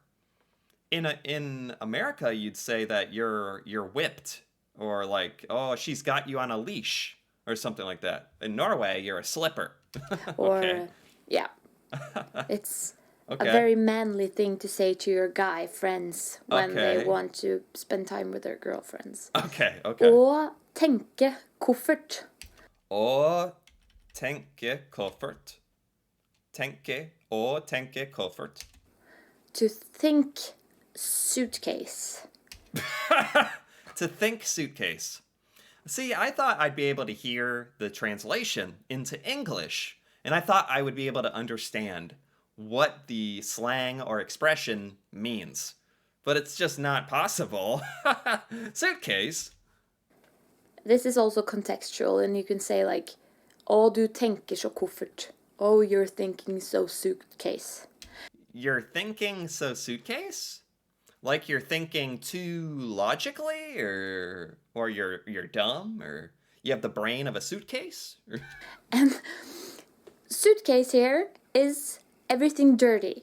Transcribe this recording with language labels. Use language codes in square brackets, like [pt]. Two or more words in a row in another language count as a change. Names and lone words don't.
[en] In America, you'd say that you're whipped, or like, oh, she's got you on a leash, or something like that. In Norway, you're a slipper. Okay. Or, yeah. It's a very manly thing to say to your guy friends when they want to spend time with their girlfriends. Okay. [no] Å tenke koffert. Å tenke koffert. Å tenke koffert. [en] To think suitcase. To think suitcase. See, I thought I'd be able to hear the translation into English, and I thought I would be able to understand what the slang or expression means. But it's just not possible. Suitcase. This is also contextual, and you can say like, [no] å, du tenker så koffert. [en] Oh, you're thinking so suitcase. You're thinking so suitcase? Like you're thinking too logically, or you're dumb, or you have the brain of a suitcase? And suitcase here is everything dirty.